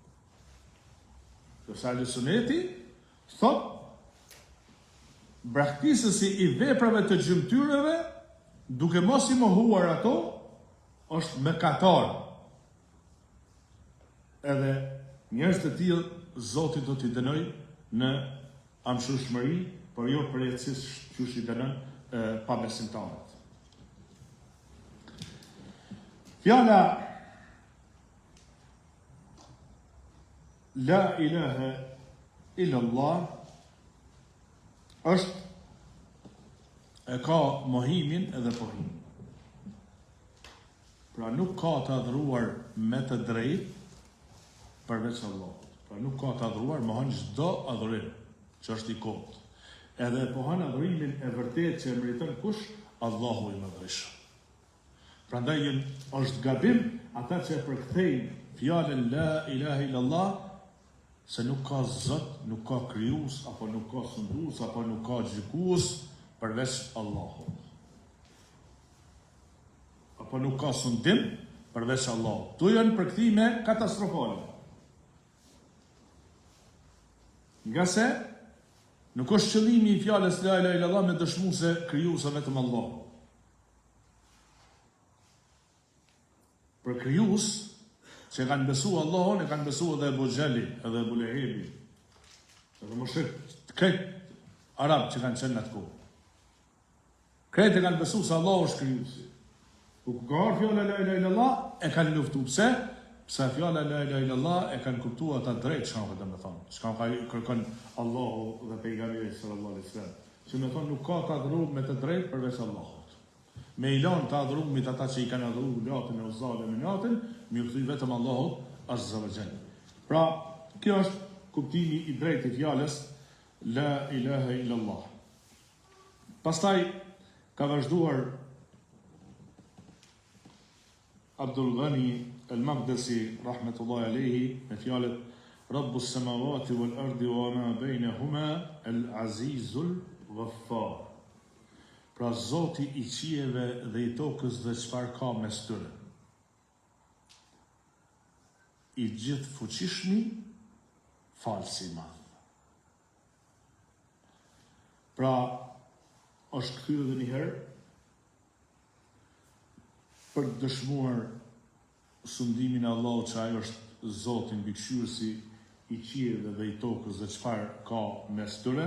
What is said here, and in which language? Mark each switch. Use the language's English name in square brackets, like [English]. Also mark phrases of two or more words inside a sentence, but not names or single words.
[Albanian] Dërsa Ahlusuneti thot, braktisësi i veprave të gjymtyrëve, duke mos i mohuar ato, është mëkatar. Edhe njerëz të tillë Zoti do t'i dënoj në amshushmëri, por jo përjetësisht qysh i dënon pabesimtarët. Fjala [Arabic] لا إله إلا الله [Albanian] është e ka mohimin edhe pohimin. Pra nuk ka të adhuruar me të drejtë përveç Allahut. Pra nuk ka të adhuruar, mohon çdo adhurim që është i kotë. Edhe pohon adhurimin e vërtet që e meriton kush? Allahu i Madhërisht. Prandaj është gabim ata që e përkthejnë fjalën [Arabic] لا إله إلا الله, [Albanian] se nuk ka Zot, nuk ka krijues, apo nuk ka sundues, apo nuk ka gjykues përveç Allahut. Apo nuk ka sundim përveç Allahut. Tu janë përkthime katastrofale. Nga se nuk është qëllimi i fjalës [Arabic] لا إله إلا الله [Albanian] me dëshmu se krijuesi vetëm Allahu. Për krijues që kanë besu Allahun, e kanë besu edhe Ebu Gjeli, edhe Ebu Lehebi, edhe mushrik, këtë arab që kanë qenë në atë kohë. Këtë e kanë besu se Allahu është krijuesi. Ku ka ardhur fjala [Arabic] لا إله إلا الله, [Albanian] e kanë luftu. Pse? Pse fjala [Arabic] لا إله إلا الله [Albanian] e kanë kuptuar ata drejt çka ka të thonë. Çka ka kërkon Allahu dhe pejgamberi [Arabic] صلى الله عليه وسلم. [Albanian] Që më thonë nuk ka të adhuruar me të drejtë përveç Allahut. Me ilan të adhurumit ata që i kanë adhuru Latin e Uzza dhe Minatin, mi u kthy vetëm Allahut [Arabic] عز وجل. [Albanian] Pra, kjo është kuptimi i drejtë i fjalës [Arabic] لا إله إلا الله. [Albanian] Pastaj ka vazhduar Abdul Ghani al-Maqdisi [Arabic] رحمة الله عليه [Albanian] me fjalët [Arabic] رب السماوات والأرض وما بينهما العزيز الغفار. [Albanian] Pra Zoti i qiejve dhe i tokës dhe çfarë ka mes tyre. I gjithë fuqishmi, falsi i madh. Pra, është kthyer edhe një herë për të dëshmuar sundimin e Allahut që ai është Zoti mbikëqyrësi i qiejve dhe i tokës dhe çfarë ka mes tyre.